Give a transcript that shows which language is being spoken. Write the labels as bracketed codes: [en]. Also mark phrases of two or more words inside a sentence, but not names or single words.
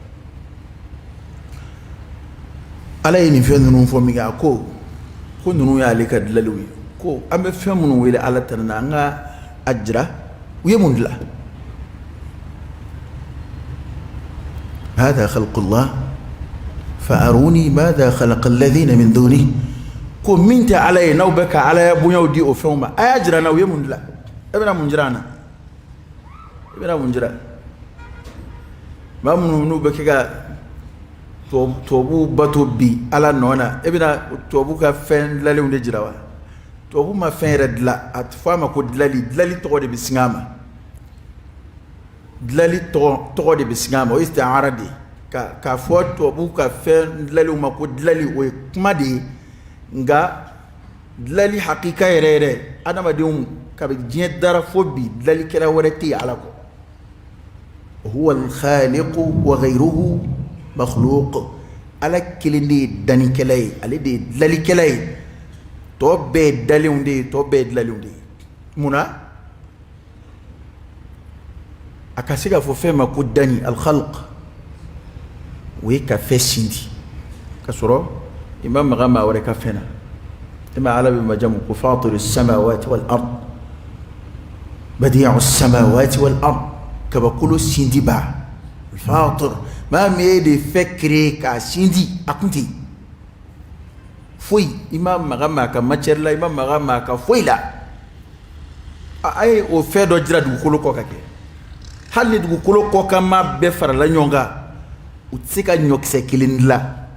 [bm] ala ye nin fɛn ninnu fɔ min kɛ a ko ninnu y'ale ka dilanliw ye ko an bɛ fɛn minnu wele ala tana na an ka a jira u ye mun dilan [ar] هذا خلق الله فأروني ماذا خلق الذين من دونه [bm] ko min tɛ ala ye n'aw bɛ ka ala ya bonyaw di o fɛnw ma a y'a jira n na u ye mun dilan e bɛna mun jira an na e bɛna mun jira maa minnu n'u bɛ kɛ ka tubabuw bato bi ala nɔ na e bɛna tubabu ka fɛn dilanlenw de jira wa tubabu ma fɛn yɛrɛ dilan a tɛ fɔ a ma ko dilali tɔgɔ de bɛ sin a ma dilali tɔgɔ de bɛ sin a ma o ye isti'ara de ye k'a fɔ tubabu ka fɛn dilanlenw ma ko dilali o ye kuma de ye nga dilali hakika yɛrɛ yɛrɛ adamadenw kabi diɲɛ dara fo bi dilalikɛla wɛrɛ tɛ yen ala kɔ [ar] هو الخالق وغيره مخلوق [bm] ala kelen de ye dannikɛla ye ale de ye dilalikɛla ye tɔ bɛɛ ye dalenw de ye tɔ bɛɛ ye dilalenw de ye munna a ka se ka fɔ fɛn ma ko danni al-khalq o ye ka fɛn sindi ka sɔrɔ i ma maga maa wɛrɛ ka fɛn na i ma ala bɛ majamu ko [ar] فاطر السماوات والأرض بديع السماوات والأرض [bm] kabakolo sindi ba fatir maa min ye de fɛn créer k'a sindi a kun tɛ yen foyi i ma maga maa ka matière la i ma maga maa ka foyi la a ye o fɛn dɔ jira dugukolo kɔ ka kɛ hali ni dugukolo kɔ kan maa bɛɛ farala ɲɔgɔn kan u tɛ se ka ɲɔkisɛ kelen dilan